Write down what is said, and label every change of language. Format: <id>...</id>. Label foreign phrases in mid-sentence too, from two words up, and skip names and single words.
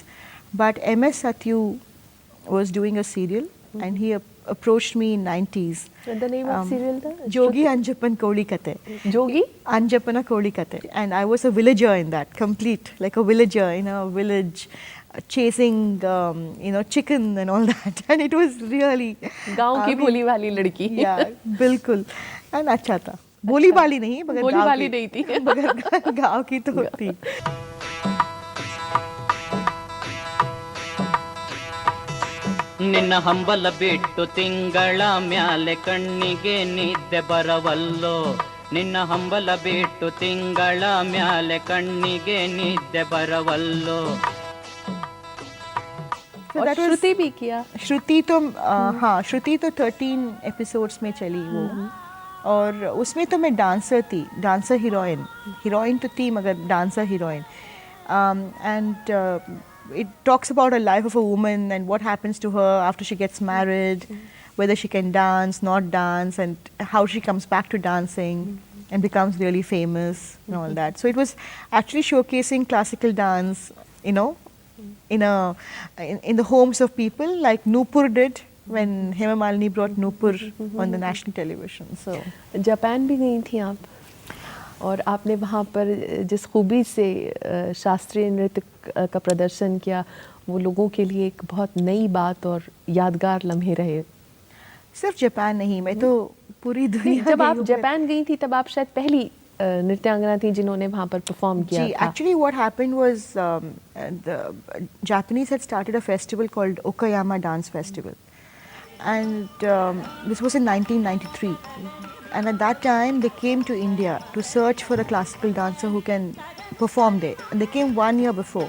<en>But MS Satyu was doing a serial, and he approached me in 90s. The name of serial? Jogi Anjapan Koli Kate. Jogi? Anjapana Koli Kate. And I was a villager in that, complete, like a villager in a village, chasing chicken and all that, and it was really</en> <hi>गांव की भोली वाली लड़की. बिल्कुल. and अच्छा था. भोली वाली नहीं, मगर भोली वाली नहीं थी, मगर गांव की तो थी.</hi> <kn>ನಿನ್ನ ಹಂಬಲ ಬಿಟ್ಟು ತಿಂಗಳ ಮ್ಯಾಲೆ ಕಣ್ಣಿಗೆ ನಿದ್ದೆ ಬರವಲ್ಲೋ, ನಿನ್ನ ಹಂಬಲ ಬಿಟ್ಟು ತಿಂಗಳ ಮ್ಯಾಲೆ ಕಣ್ಣಿಗೆ ನಿದ್ದೆ ಬರವಲ್ಲೋ.</kn> <hi>और श्रुति भी किया. श्रुति तो हाँ, श्रुति तो 13 एपिसोड्स में चली वो, और उसमें तो मैं डांसर थी,</hi> <en>dancer heroine</en> <hi>तो थी मगर</hi> <en>dancer heroine. एंड it talks about a life of a woman and what happens to her after she gets married, whether she can dance, not dance, and how she comes back to dancing and becomes really famous and all that. So it was actually showcasing classical dance, in the homes of people, like Nupur did when Hema Malini brought Nupur on the national television. So</en> <hi>जापान भी गई थी आप, और आपने वहाँ पर जिस खूबी से शास्त्रीय नृत्य का प्रदर्शन किया, वो लोगों के लिए एक बहुत नई बात और यादगार लम्हे रहे. सिर्फ जापान नहीं, मैं तो पूरी दुनिया. जब आप जापान गई थी तब आप शायद पहली नृत्यांगना थी जिन्होंने वहाँ पर परफॉर्म किया था.</hi> <en>Actually what happened was the Japanese had started a festival called Okayama Dance Festival, and this was in 1993. And at that time they came to India to search for a classical dancer who can perform there, and they came 1 year before.</en>